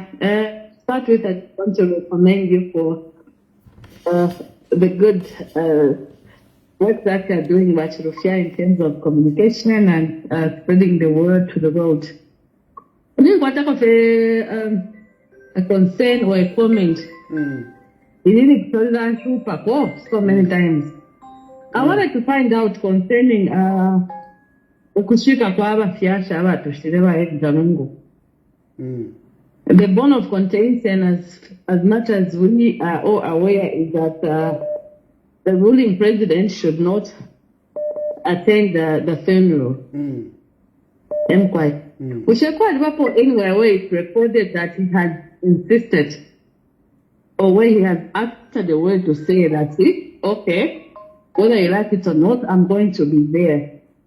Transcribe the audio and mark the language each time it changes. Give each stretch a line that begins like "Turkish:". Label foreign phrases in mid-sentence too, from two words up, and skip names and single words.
English: Start with, I want to recommend you for the good work that you're doing, Bachirufia, in terms of communication and spreading the word to the world. I think what type of a concern or a comment? You need to so many times. I wanted to find out concerning
Bemba: ukushika kwa abafiasha abatushire ba Galungu.
English: The bone of contention, as much as we are all aware, is that the ruling president should not attend the funeral. Anywhere where it's recorded that he had insisted, or where he has uttered the word to say that, okay, whether you like it or not, I'm going to be there.